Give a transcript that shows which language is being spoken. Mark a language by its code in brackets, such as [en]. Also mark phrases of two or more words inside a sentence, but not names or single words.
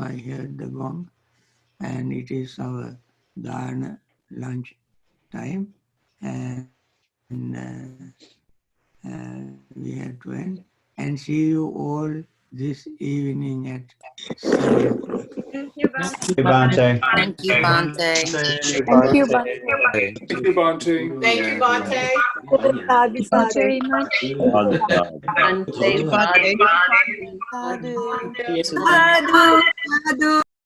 [en] I heard the gong, and it is our dharna lunch time, and we have to end. And see you all this evening at 7 o'clock. Thank you, Bhante. Bhante. Thank you, Bhante. Thank you, Bhante. Thank you, Bhante. Thank you, Bhante. Sadhu, Thank you sadhu. very much. [pi] Sadhu, sadhu. Bhante, Bhante. sadhu. Sadhu. Sadhu, sadhu.